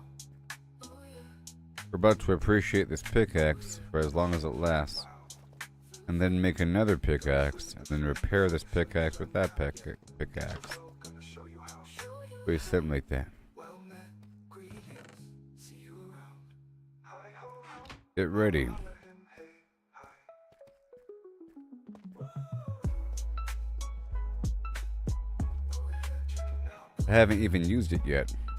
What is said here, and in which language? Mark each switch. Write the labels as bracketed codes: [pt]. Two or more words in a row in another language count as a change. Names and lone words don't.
[en] Oh yeah. We're about to appreciate this pickaxe for as long as it lasts. And then make another pickaxe. And then repair this pickaxe with that pickaxe. Gonna show you how. Or something like that. Well met. Greetings. See you around. Hi ho ho. Get ready. Holla him, hey, hi. Oh yeah. Check it out. I haven't even used it yet.